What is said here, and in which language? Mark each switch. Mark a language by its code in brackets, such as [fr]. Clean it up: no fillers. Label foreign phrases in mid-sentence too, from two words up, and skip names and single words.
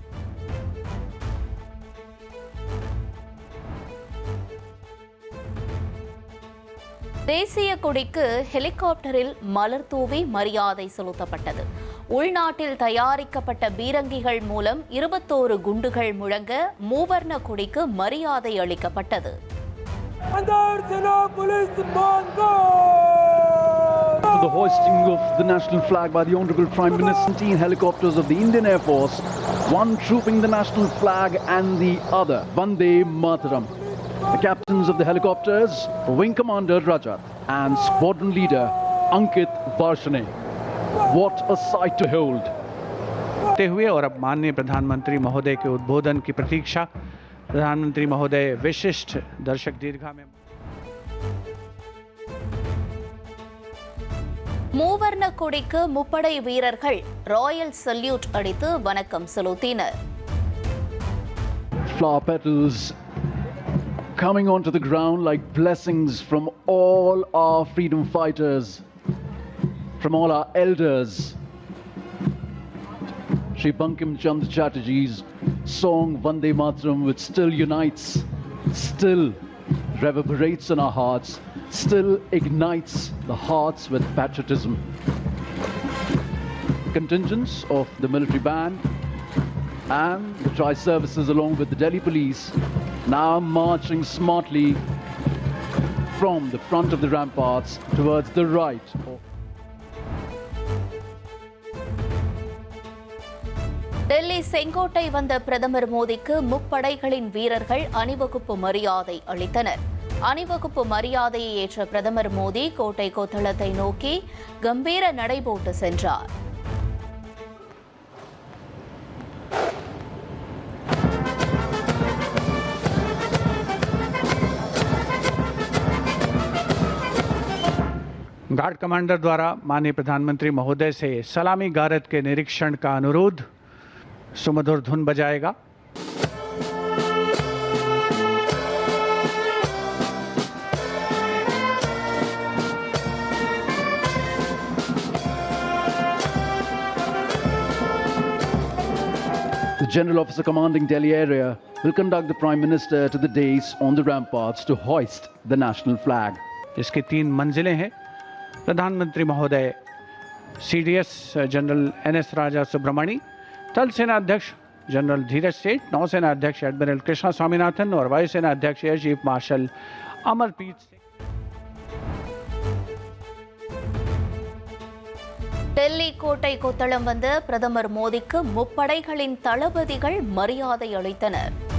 [ta] தேசிய கொடிக்கு ஹெலிகாப்டரில் மலர் தூவி மரியாதை செலுத்தப்பட்டது. உள்நாட்டில் தயாரிக்கப்பட்ட பீரங்கிகள் மூலம் 21 குண்டுகள் முழங்க மூவர்ண கொடிக்கு மரியாதை அளிக்கப்பட்டது. [en] The hoisting of the national flag by the Honorable Prime Minister, 17 helicopters of the Indian Air Force, one trooping the national flag and the other Vande Mataram. The captains of the helicopters, Wing Commander Rajat and Squadron Leader Ankit Varshane. What a sight to hold! [hi] हुए और अब माननीय प्रधानमंत्री महोदय के उद्बोधन की प्रतीक्षा. प्रधानमंत्री महोदय विशिष्ट दर्शक दीर्घा में [ta] மூவர்ண கொடிக்கு முப்படை வீரர்கள் [en] Royal salute [ta] அடித்து வணக்கம் செலுத்தினர். [en] Flower petals coming onto the ground like blessings from all our freedom fighters, from all our elders. Shri Bankim Chandra Chatterjee's song Vande Mataram, which still unites, still reverberates in our hearts, still ignites the hearts with patriotism. Contingents of the military band and the tri-services along with the Delhi police now marching smartly from the front of the ramparts towards the right. [ta] டெல்லி செங்கோட்டை வந்த பிரதமர் மோடிக்கு முப்படைகளின் வீரர்கள் அணிவகுப்பு மரியாதை அளித்தனர். அணிவகுப்பு மரியாதையை ஏற்ற பிரதமர் மோடி கோட்டை கொத்தளத்தை நோக்கி கம்பீர நடைபோட்டு சென்றார். [en] guard commander [hi] द्वारा माननीय प्रधानमंत्री महोदय से सलामी गारद के निरीक्षण का अनुरोध. सुमधुर धुन बजाएगा. [en] The General Officer commanding Delhi area will conduct the Prime Minister to the dais on the ramparts to hoist the national flag. [hi] इसकी 3 मंजिलें हैं. प्रधानमंत्री महोदय CDS जनरल NS राजा सुब्रमणी, थल सेना अध्यक्ष जनरल धीरज सेठ, नौसेना अध्यक्ष एडमिरल कृष्णा स्वामीनाथन और वायुसेना अध्यक्ष [en] Air Chief Marshal [hi] अमरप्रीत सिंह. [ta] டெல்லி கோட்டை கொத்தளம் வந்த பிரதமர் மோடிக்கு முப்படைகளின் தளபதிகள் மரியாதை அளித்தனர்.